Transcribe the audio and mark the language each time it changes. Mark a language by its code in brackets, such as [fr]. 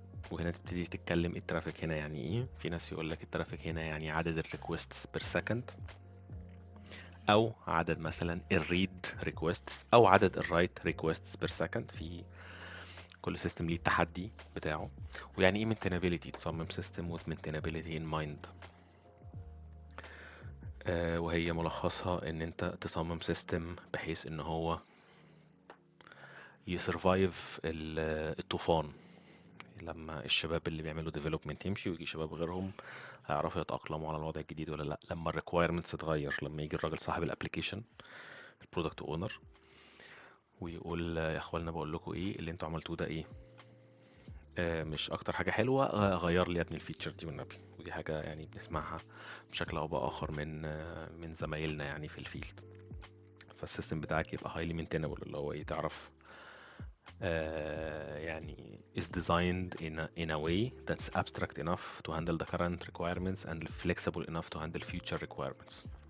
[ar] وهنا تبتدي تتكلم الترافيك هنا يعني ايه. في ناس يقول لك الترافيك هنا يعني عدد الريكوستس بير سكند، او عدد مثلا الريد ريكوستس، او عدد الرايت ريكوستس بير سكند. في كل سيستم ليه التحدي بتاعه. ويعني ايه maintainability، تصمم سيستم [en] with maintainability in mind. [ar] وهي ملخصها ان انت تصمم سيستم بحيث ان هو يسرفايف الطوفان. لما الشباب اللي بيعملوا ديفلوبمنت يمشي ويجي شباب غيرهم، هيعرفوا يتأقلموا على الوضع الجديد ولا لا. لما الريكويرمنتس تتغير، لما يجي الراجل صاحب الابلكيشن، البرودكت اونر، ويقول يا اخوانا بقول لكم ايه اللي انتوا عملتوه ده ايه، مش اكتر حاجه حلوه، غير لي يا ابني الفيتشر دي والنبي. ودي حاجه يعني بنسمعها بشكل او باخر من زمايلنا يعني في الفيلد. فالسيستم بتاعك يبقى [en] highly maintainable، [ar] اللي هو ايه، تعرف يعني [en] is designed in a way that's abstract enough to handle the current requirements and flexible enough to handle future requirements.